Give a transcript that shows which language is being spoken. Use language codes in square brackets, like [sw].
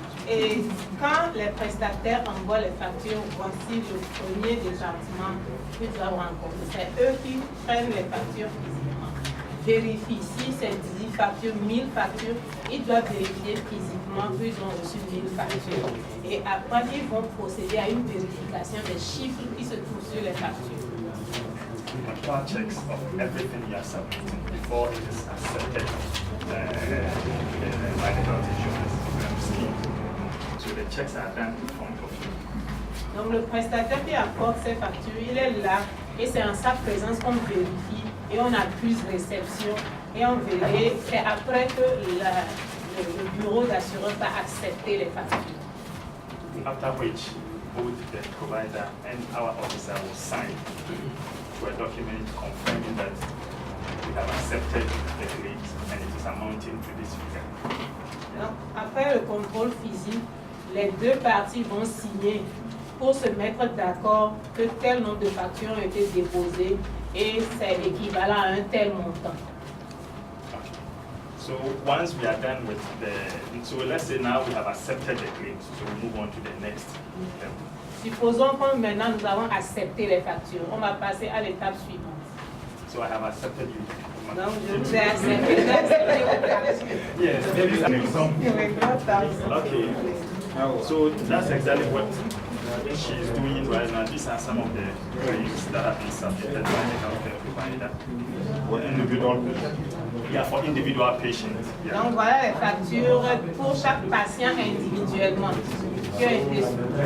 [fr] Et quand les prestataires envoient les factures, voici le premier département que tu vas rencontrer. C'est eux qui prennent les factures physiquement. Vérifient si c'est 10 factures, 1000 factures, ils doivent vérifier physiquement qu'ils ont reçu 1000 factures. Et après, ils vont procéder à une vérification des chiffres qui se trouvent sur les factures. [en] Checks of everything you are submitting before it is accepted by the health insurance scheme. So the checks are done in front of you. [fr] Donc le prestataire qui apporte ses factures, il est là et c'est en sa présence qu'on vérifie et on accuse réception et on vérifie. C'est après que le bureau d'assurance va accepter les factures. [en] After which both the provider and our officer will sign to a document confirming that we have accepted the claims and it is amounting to this figure. [fr] Donc, après le contrôle physique, les deux parties vont signer pour se mettre d'accord que tel nombre de factures ont été déposées et c'est équivalent à un tel montant. [en] Okay. So once we are done with so let's say now we have accepted the claims, so we move on to the next level. [fr] Supposons que maintenant nous avons accepté les factures, on va passer à l'étape suivante. [en] So I have accepted you. [fr] Donc je vous ai accepté, j'ai accepté vos factures. [en] Yes, maybe an example. Okay. So that's exactly what she is doing right now. These are some of the claims that have been submitted by the healthcare provider. For individual patients. Yeah, for individual patients. Yeah. [fr] Donc voilà les factures pour chaque patient individuellement qui ont été soumises.